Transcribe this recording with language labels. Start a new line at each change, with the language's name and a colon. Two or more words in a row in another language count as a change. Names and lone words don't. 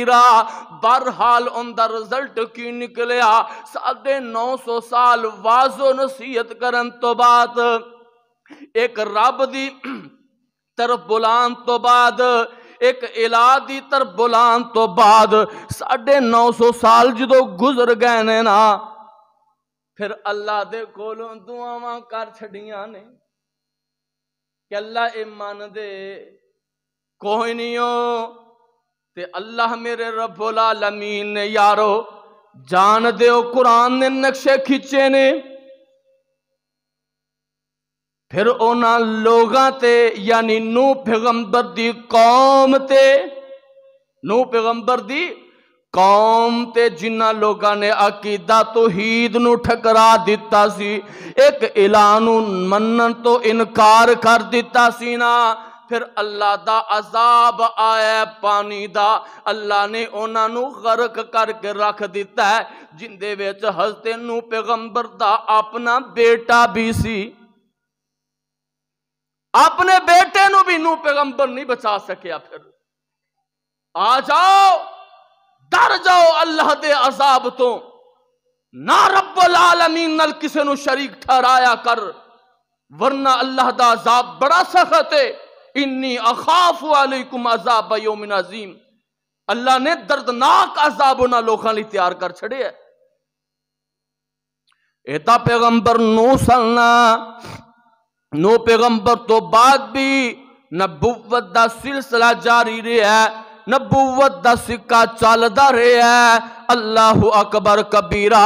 Punjabi: بہرحال ان دا رزلٹ کی نکلیا، 950 سال واز و نصیحت کرن تو بعد، ایک رب دی طرف بلان تو بعد، ایک الہ دی طرف بلان تو بعد 950 سال جدو گزر گئے نے نا، پھر اللہ دے کولوں دعاواں کر چھڑیاں نے کہ اللہ ایمان دے کوئی نہیں ہو، تے اللہ میرے رب العالمین نے یارو جان دیو قرآن نے نقشے کھچے نے، پھر اونا لوگاں تے یعنی نو پیغمبر دی قوم تے، نو پیغمبر دی قوم تے جنہ لوگاں نے عقیدہ توحید نو ٹھکرا دیتا سی، ایک الہ نو منن تو انکار کر دیتا سی نا، پھر اللہ دا عذاب آیا پانی دا، اللہ نے انہاں نو غرق کر کے رکھ دیتا ہے، جن دے وچ حضرت نو پیغمبر دا اپنا بیٹا بھی سی، اپنے بیٹے نو بھی نو پیغمبر نہیں بچا سکیا۔ پھر آ جاؤ، ڈر جاؤ اللہ دے عذاب تو، نہ رب العالمین نال کسے نو شریک ٹھہرایا کر، ورنہ اللہ دا عذاب بڑا سخت ہے۔
Arabic: انی اخاف علیکم عذاب یوم عظیم،
Punjabi: اللہ نے دردناک عذاب انہاں لوگاں لی تیار کر چھڑے ہے۔ ایتا پیغمبر نو سلنا، نو پیغمبر تو بعد بھی نبوت دا سلسلہ جاری رہا ہے، نبوت دا سکہ چالدا رہا ہے،
Arabic: اللہ اکبر کبیرہ۔